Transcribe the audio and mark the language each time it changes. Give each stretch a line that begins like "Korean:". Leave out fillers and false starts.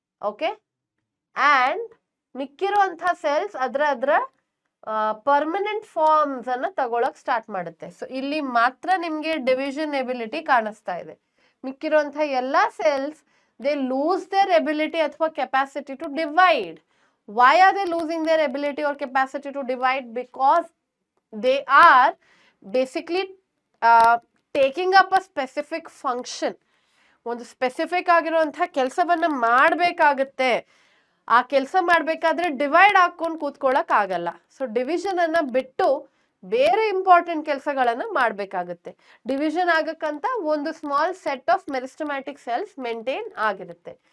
Kannada: Okay, and ಮಿಕ್ಕಿರುವಂತಹ cells ಅದರ permanent forms ಅನ್ನ ತಗೊಳಕ್ ಸ್ಟಾರ್ಟ್ ಮಾಡುತ್ತೆ. ಸೊ ಇಲ್ಲಿ ಮಾತ್ರ ನಿಮ್ಗೆ ಡಿವಿಷನ್ ಎಬಿಲಿಟಿ ಕಾಣಿಸ್ತಾ ಇದೆ. ಮಿಕ್ಕಿರುವಂತಹ ಎಲ್ಲಾ
English: Cells they lose their ability ಅಥವಾ capacity to divide. Why are they losing their ability or capacity to divide? Because they are basically taking up a specific function.
Kannada: ಒಂದು specific ಆಗಿರುವಂತಹ ಕೆಲಸವನ್ನ ಮಾಡಬೇಕಾಗುತ್ತೆ. ಆ ಕೆಲಸ ಮಾಡಬೇಕಾದ್ರೆ ಡಿವೈಡ್ ಹಾಕೊಂಡು ಕೂತ್ಕೊಳ್ಳಕ್ ಆಗಲ್ಲ. ಸೊ ಡಿವಿಷನ್ ಅನ್ನ ಬಿಟ್ಟು ಬೇರೆ ಇಂಪಾರ್ಟೆಂಟ್ ಕೆಲಸಗಳನ್ನ ಮಾಡಬೇಕಾಗುತ್ತೆ. ಡಿವಿಷನ್ ಆಗಕ್ಕಂತ ಒಂದು
English: small set of meristematic cells
Kannada: maintain ಆಗಿರುತ್ತೆ.